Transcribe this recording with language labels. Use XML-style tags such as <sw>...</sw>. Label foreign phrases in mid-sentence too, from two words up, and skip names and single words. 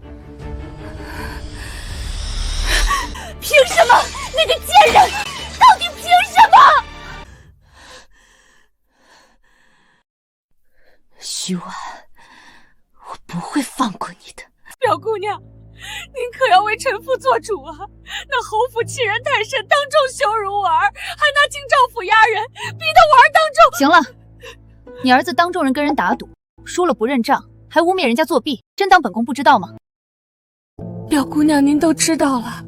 <zh>憑什麼？那個賤人到底憑什麼？徐婉，我不會放過你的。表姑娘，您可要為臣婦做主啊！那侯府欺人太甚，當眾羞辱我兒，還拿京兆府押人，逼得我兒當眾…… 行了，你兒子當眾人跟人打賭，輸了不認賬，還污蔑人家作弊，真當本宮不知道嗎？表姑娘，您都知道了，</zh>